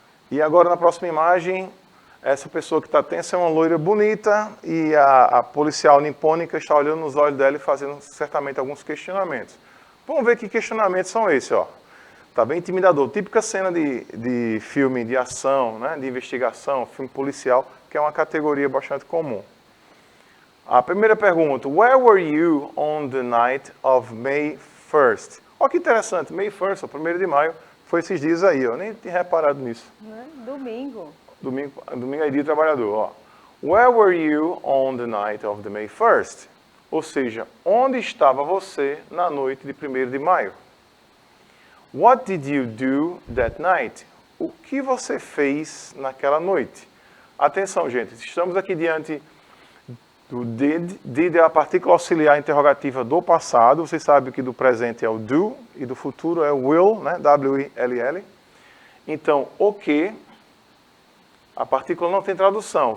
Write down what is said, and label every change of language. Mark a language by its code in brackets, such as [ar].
[pt] E agora na próxima imagem, essa pessoa que está tensa é uma loira bonita e a policial nipônica está olhando nos olhos dela e fazendo certamente alguns questionamentos. Vamos ver que questionamentos são esses, ó. Tá bem intimidador, típica cena de filme de ação, né? De investigação, filme policial, que é uma categoria bastante comum. A primeira pergunta, [en] where were you on the night of May 1st? [pt] Olha que interessante, May 1st, o 1º de maio, foi esses dias aí, eu nem tinha reparado nisso. Domingo. Domingo é dia do trabalhador, ó. [en] Where were you on the night of the May 1st? [pt] Ou seja, onde estava você na noite de 1º de maio? [en] What did you do that night? [pt] O que você fez naquela noite? Atenção, gente, estamos aqui diante do did. Did é a partícula auxiliar interrogativa do passado. Você sabe que do presente é o do e do futuro é o will, né? W-I-L-L. Então, o que, a partícula não tem tradução.